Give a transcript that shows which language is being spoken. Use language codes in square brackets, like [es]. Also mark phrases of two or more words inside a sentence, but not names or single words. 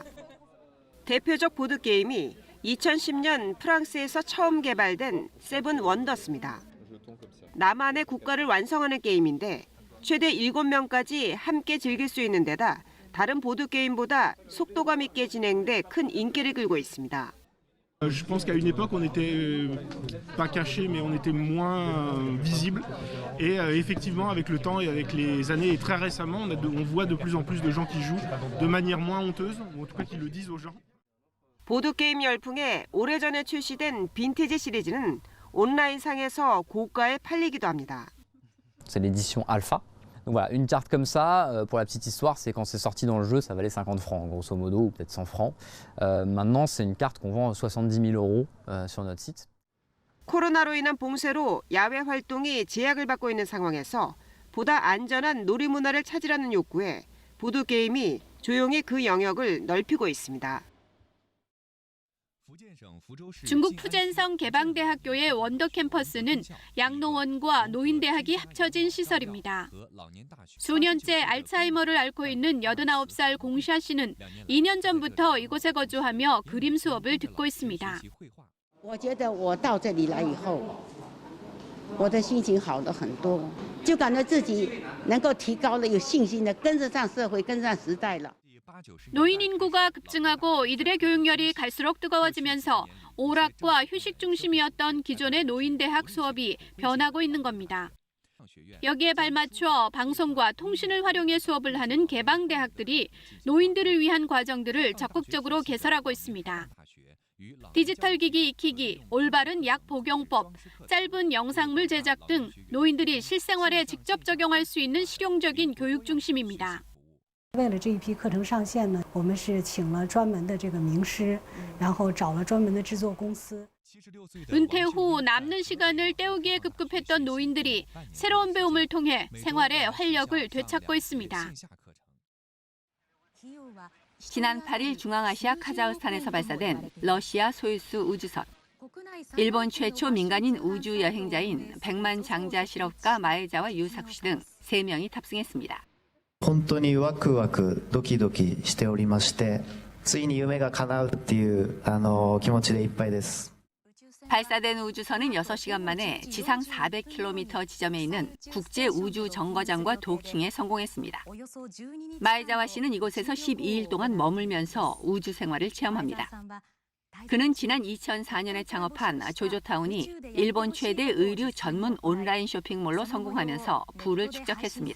[ko] 대표적 보드게임이 2010년 프랑스에서 처음 개발된 세븐 원더스입니다. 나만의 국가를 완성하는 게임인데 최대 7명까지 함께 즐길 수 있는 데다 다른 보드게임보다 속도감 있게 진행돼 큰 인기를 끌고 있습니다. [fr] Je pense qu'à une époque, on n'était pas caché, mais on était moins visible. Et effectivement, avec le temps et avec les années, et très récemment, on voit de plus en plus de gens qui jouent de manière moins honteuse, ou en tout cas qui le disent aux gens. [ko] 보드게임 열풍에 오래전에 출시된 빈티지 시리즈는 온라인상에서 고가에 팔리기도 합니다. [fr] C'est l'édition alpha. Donc voilà, une carte comme ça, pour la petite histoire, c'est quand c'est sorti dans le jeu, ça valait 50 francs, grosso modo, ou peut-être 100 francs. Maintenant, c'est une carte qu'on vend 70 000 € sur notre site. [ko] 코로나로 인한 봉쇄로 야외 활동이 제약을 받고 있는 상황에서 보다 안전한 놀이 문화를 찾으라는 욕구에 보드게임이 조용히 그 영역을 넓히고 있습니다. 중국 푸젠성 개방대학교의 원더 캠퍼스는 양로원과 노인대학이 합쳐진 시설입니다. 수년째 알츠하이머를 앓고 있는 89살 공샤 씨는 2년 전부터 이곳에 거주하며 그림 수업을 듣고 있습니다. [zh] 我觉得我到这里来以后，我的心情好了很多，就感觉自己能够提高了，有信心的跟得上社会，跟上时代了。 [ko] 노인 인구가 급증하고 이들의 교육열이 갈수록 뜨거워지면서 오락과 휴식 중심이었던 기존의 노인대학 수업이 변하고 있는 겁니다. 여기에 발맞춰 방송과 통신을 활용해 수업을 하는 개방대학들이 노인들을 위한 과정들을 적극적으로 개설하고 있습니다. 디지털 기기 익히기, 올바른 약 복용법, 짧은 영상물 제작 등 노인들이 실생활에 직접 적용할 수 있는 실용적인 교육 중심입니다. [zh] 为了这一批课程上线呢，我们是请了专门的这个名师，然后找了专门的制作公司。 [ko] 은퇴 후 남는 시간을 때우기에 급급했던 노인들이 새로운 배움을 통해 생활의 활력을 되찾고 있습니다. 지난 8일 중앙아시아 카자흐스탄에서 발사된 러시아 소유스 우주선. 일본 최초 민간인 우주 여행자인 백만 장자 실업가 마에자와 유사쿠 씨 등 3명이 탑승했습니다. [ja] 本当にワクワクドキドキしておりまして、ついに夢が叶うっていう気持ちでいっぱいです。 [ko] 발사된 우주선은 6시간 만에 지상 400km 지점에 있는 국제우주정거장과 도킹에 성공했습니다. 마에자와 씨는 이곳에서 12일 동안 머물면서 우주 생활을 체험합니다. 그는 지난 2004년에 창업한 조조타운이 일본 최대 의류 전문 온라인 쇼핑몰로 성공하면서 부를 축적했습니다.